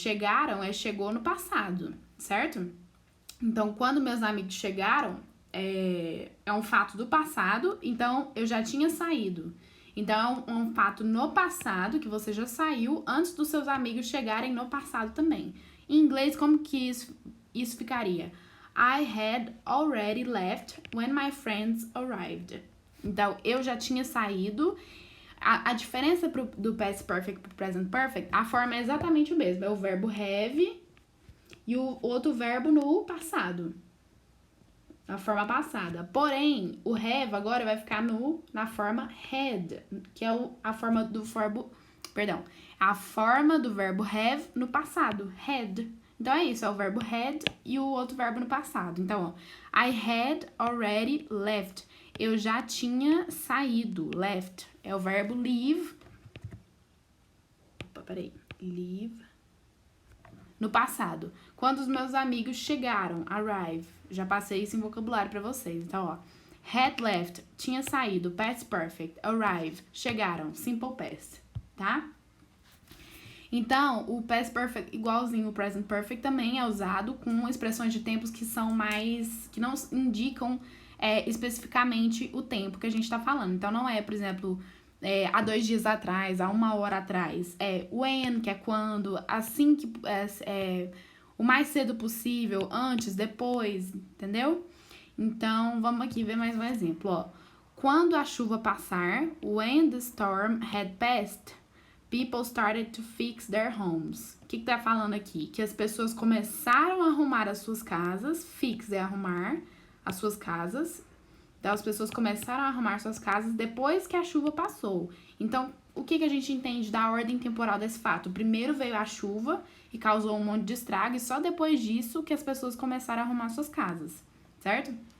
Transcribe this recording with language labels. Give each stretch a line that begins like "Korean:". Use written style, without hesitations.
Portuguese: Chegaram chegou no passado, certo? Então, quando meus amigos chegaram, é um fato do passado, então eu já tinha saído. Então, é um fato no passado, que você já saiu antes dos seus amigos chegarem no passado também. Em inglês, como que isso ficaria?
English: I had already left when my friends arrived.
Portuguese: Então, eu já tinha saído. A diferença do past perfect pro present perfect, a forma é exatamente o mesmo. É o verbo have e o outro verbo no passado. Na forma passada. Porém, o have agora vai ficar na forma had, que é a forma do verbo... Perdão. A forma do verbo have no passado. Had. Então, é isso. É o verbo had e o outro verbo no passado.
English: Então, I had already left.
Portuguese: Eu já tinha saído. Left. É o verbo leave. Opa, peraí. Leave. No passado. Quando os meus amigos chegaram. Arrive. Já passei isso em vocabulário pra vocês. Então,
English: had left.
Portuguese: Tinha saído. Past perfect. Arrive. Chegaram. Simple past. Tá? Então, o past perfect, igualzinho o present perfect, também é usado com expressões de tempos que são mais... que não indicam especificamente o tempo que a gente tá falando. Então, não é, por exemplo, há 2 dias atrás, há 1 hora atrás. É when, que é quando, assim que... o mais cedo possível, antes, depois, entendeu? Então, vamos aqui ver mais um exemplo, Quando a chuva passar,
English: when the storm had passed... People started to fix their homes.
Portuguese: O que tá falando aqui? Que as pessoas começaram a arrumar as suas casas. Fix é arrumar as suas casas. Então, as pessoas começaram a arrumar suas casas depois que a chuva passou. Então, o que a gente entende da ordem temporal desse fato? Primeiro veio a chuva e causou um monte de estrago. E só depois disso que as pessoas começaram a arrumar suas casas. Certo?